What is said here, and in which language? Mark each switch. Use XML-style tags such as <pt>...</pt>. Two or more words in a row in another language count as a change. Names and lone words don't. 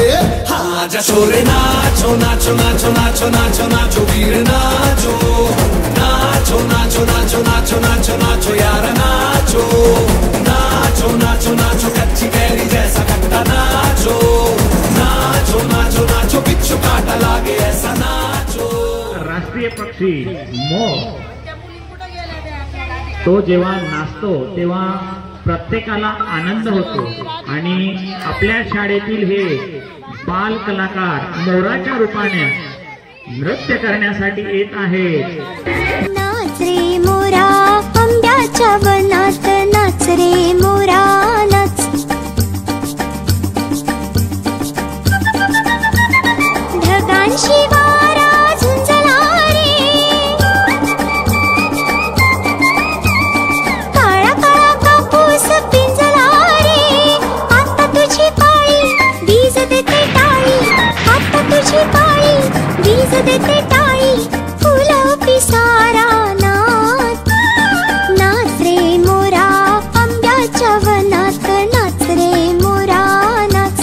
<hi>हाँ जा छोरे नाचो नाचो नाचो नाचो नाचो नाचो वीर नाचो नाचो नाचो नाचो नाचो नाचो नाचो यार नाचो नाचो नाचो नाचो कच्ची कैरी जैसा खट्टा नाचो नाचो नाचो नाचो बिच्छू काटा लागे ऐसा नाचो।</hi> <mr>राष्ट्रीय पक्षी मोर तो जेव्हा नाचतो तेव्हा प्रत्येकाला आनंद होतो आणि आपल्या शाळेतील हे बाल कलाकार मोराच्या रूपाने नृत्य करण्यासाठी येत आहेत। नाच रे मोरा आंब्याच्या वनात, नाच रे मोरा नाच। ढगांशी वारा झुंजला रे, काळा काळा कापूस पिंजला रे। आता तुझी पाळी वीज देते टाळी, आता तुझी पाळी वीज देते टाळी। फुलं पिसारा नाच, नाच रे मोरा आंब्याच्या वनात, नाच रे मोरा नाच।</mr>